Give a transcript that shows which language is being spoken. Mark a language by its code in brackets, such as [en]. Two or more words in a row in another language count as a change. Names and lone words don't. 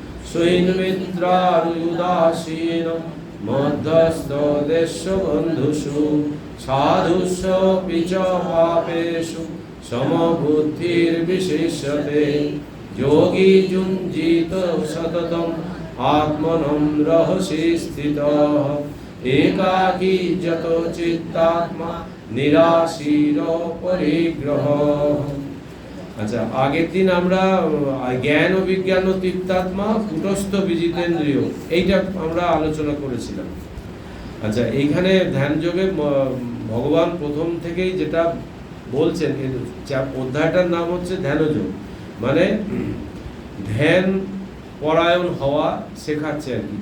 [sa] সৈন্মিত্রারুদাসীন মধ্যস্থ দেশবন্ধুষু সাধুস্য পিচ পাপেষু সমবুদ্ধির্বিশিষ্যতে যোগী যুঞ্জিত সততম আত্মনম রহসি স্থিতঃ একাকী যত চিত্তাত্মা নিরাশীর পরিগ্রহ। [bn] আচ্ছা, আগের দিন আমরা জ্ঞান ও বিজ্ঞান ও তীর্থাত্মা কূটস্থ বিজিতেন্দ্রিয় এইটা আমরা আলোচনা করেছিলাম। আচ্ছা, এইখানে ধ্যান যোগে ভগবান প্রথম থেকেই যেটা বলছেন, অধ্যায়টার নাম হচ্ছে ধ্যানযোগ, মানে ধ্যান পরায়ণ হওয়া শেখাচ্ছে আর কি।